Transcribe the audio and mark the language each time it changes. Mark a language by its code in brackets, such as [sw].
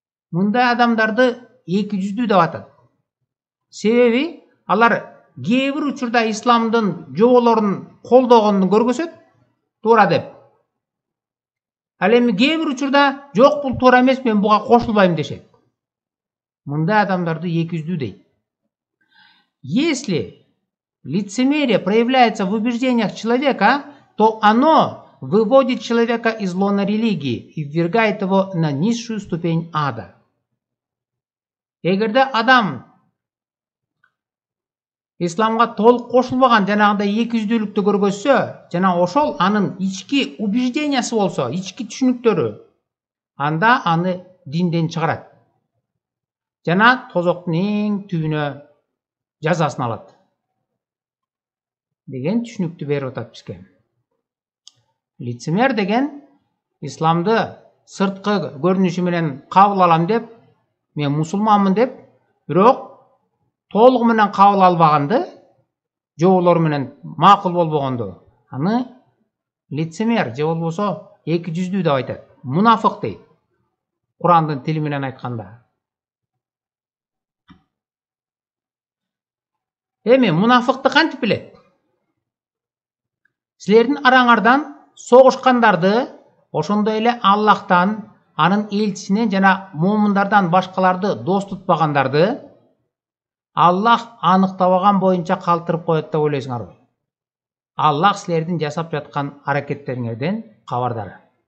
[ky] Мындай адамдарды эки жүздүү деп атат. Себеби алар кээ бир учурда исламдын жоболорун колдогонун көргөзөт, туура деп. Ал эми кээ бир учурда жок, бул туура эмес, мен буга кошулбайм дешет. Мындай адамдарды эки жүздүү дейт. [ru] Если лицемерие проявляется в убеждениях человека, то оно выводит человека из лона религии и ввергает его на низшую ступень ада. [ky] Эгерде адам исламга толук кошулбаган жанагындай эки жүздүүлүктү көргөзсө, жана ошол анын ички убеждениясы болсо, ички түшүнүктөрү, анда аны динден чыгарат. Жана тозоктун эң түбүнө жазасын алат деген түшүнүктү берип атат бизге. Лицемер деген исламды сырткы көрүнүшү менен кабыл алам деп, мен мусулманмын деп, бирок толугу менен кабыл албаганды, жоболору менен макул болбогонду, аны лицемер же болбосо эки жүздүү деп айтат. Мунафык дейт. Курандын тили менен айтканда. Эми мунафыкты кантип билет? Силердин араңардан согушкандарды, ошондой эле Аллахтан, анын элчисинен жана муумундардан башкаларды дос тутпагандарды Аллах аныктабаган боюнча калтырып коет деп ойлойсуңарбы? Аллах силердин жасап жаткан аракеттериңерден кабардар.